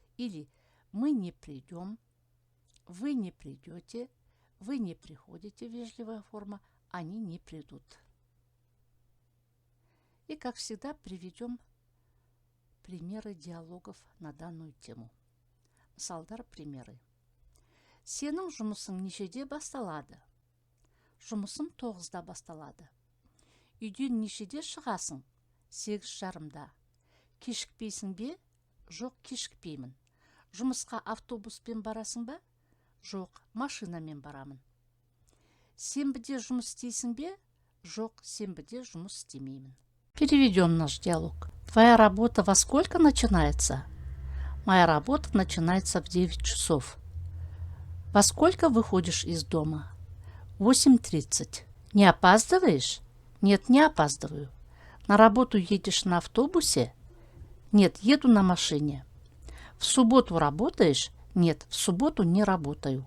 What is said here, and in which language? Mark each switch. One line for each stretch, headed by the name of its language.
Russian: Или мы не придем, вы не придете, вежливая форма, они не придут. И, как всегда, приведем примеры диалогов на данную тему.
Kazakh: Мысалдар
Russian: примеры.
Kazakh: Сенің жұмысың нешеде басталады? Жұмысым 9-да басталады. Үйден нешеде шығасың? 8:30-да. Кешікпейсің бе? Жоқ, кешікпеймін. Жұмысқа автобуспен барасың ба? Жоқ, машинамен барамын. Сенбіде жұмыс істейсің бе? Жоқ, сенбіде жұмыс істемеймін.
Russian: Переведем наш диалог. Твоя работа во сколько начинается? Моя работа начинается в 9 часов. Во сколько выходишь из дома? 8:30. Не опаздываешь? Нет, не опаздываю. На работу едешь на автобусе? Нет, еду на машине. В субботу работаешь? Нет, в субботу не работаю.